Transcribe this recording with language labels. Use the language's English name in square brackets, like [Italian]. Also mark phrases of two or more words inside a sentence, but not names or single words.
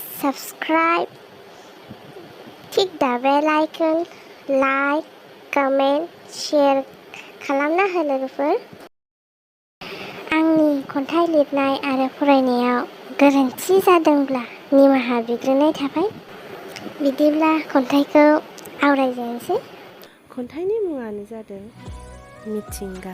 [English] subscribe, click the bell icon, like, comment, share [Bodo] खालामना हो लोगोफोर। आंनि खन्थाइ लिरनाय आरो फरायनायाव गोरोन्थि जादोंब्ला निमाहा बिग्रोनाय थाबाय। बिदिब्ला खन्थाइखौ आवरायजेननोसै। खन्थाइनि मुङानो जादों मिथिंगा।